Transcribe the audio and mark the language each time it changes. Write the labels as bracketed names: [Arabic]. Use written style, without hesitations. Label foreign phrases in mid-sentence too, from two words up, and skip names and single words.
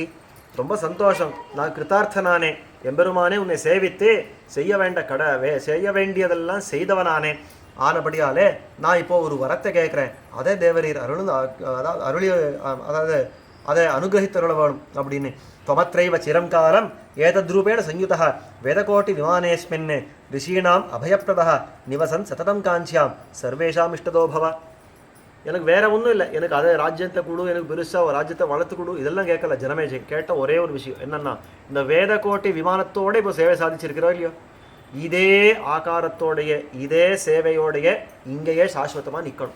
[Tamil] ரொம்ப சந்தோஷம், நான் கிருத்தார்த்தனானே, எம்பெருமானே உன்னை சேவித்து செய்ய வேண்டியதெல்லாம் செய்தவனானே, ஆனபடியாலே நான் இப்போ ஒரு வரத்தை கேட்குறேன், அதே தேவரீர் அதாவது அதை அனுகிரகித்தருள வேணும் அப்படின்னு. [Sanskrit] त्वमत्रैव चिरं कालम् एतद्रूपेण संयुतः वेदकोटिविमानेऽस्मिन् ऋषीणाम् अभयप्रदः निवसन् सततं काञ्च्यां सर्वेषाम् इष्टदो भव. [Tamil] எனக்கு வேற ஒன்றும் இல்லை, எனக்கு அதை ராஜ்யத்தை கொடு, எனக்கு பெருசாக ராஜ்யத்தை வளர்த்து கொடு, இதெல்லாம் கேட்கல ஜனமேஜை. கேட்ட ஒரே ஒரு விஷயம் என்னன்னா, இந்த வேதகோட்டி விமானத்தோட இப்போ சேவை சாதிச்சிருக்கிறோம் இல்லையோ, இதே ஆகாரத்தோடைய இதே சேவையோடைய இங்கேயே சாஸ்வதமாக நிற்கணும்.